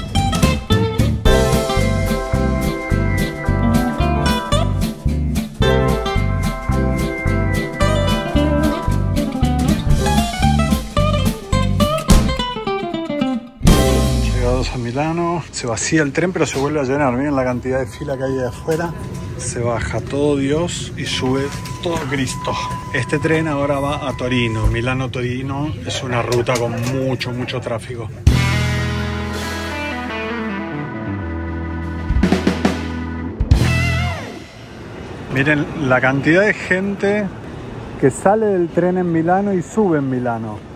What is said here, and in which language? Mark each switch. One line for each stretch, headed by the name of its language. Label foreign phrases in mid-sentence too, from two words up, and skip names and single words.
Spanish: A Milano, se vacía el tren pero se vuelve a llenar. Miren la cantidad de fila que hay de afuera. Se baja todo Dios y sube todo Cristo. Este tren ahora va a Torino. Milano-Torino es una ruta con mucho tráfico. Miren la cantidad de gente que sale del tren en Milano y sube en Milano.